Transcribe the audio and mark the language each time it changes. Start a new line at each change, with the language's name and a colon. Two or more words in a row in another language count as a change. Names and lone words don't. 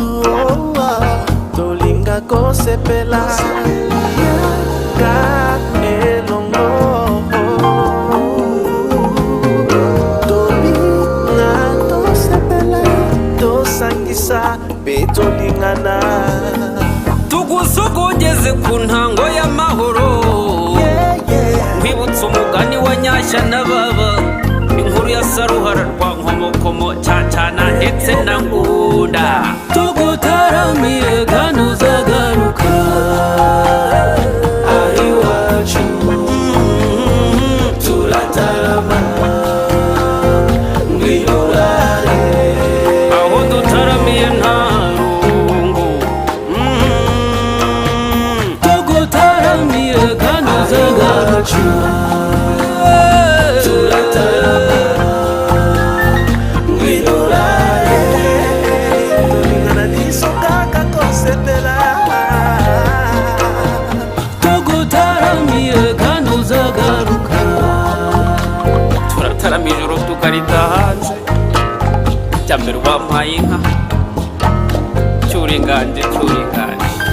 Lingala: tolinga kosepela ka elongo. Tolinga tosepela tosangisa pe tolingana.
Kinyarwanda: Tugusogogeze ku ntango y'amahoro, kwibutsa umugani wa Nyashya na Baba, inkuru ya Saruhara rwa Nkomokomo, Cyacana ndetse na Ngunda. Tugutaramiye kandi uzagaruka ahiwacu turatarama ngwinurare. Aho dutaramiye nta rungu. Tugutaramiye kandi uzagaruka turatarama ngwinurare.
Lingala: Tolingana biso kaka kosepela.
Kinyarwanda: Tugutaramiye kandi uzagaruka turatarama ijoro tukarita hanze. Cyambere wampaye inka cyuringanje cyuringanje.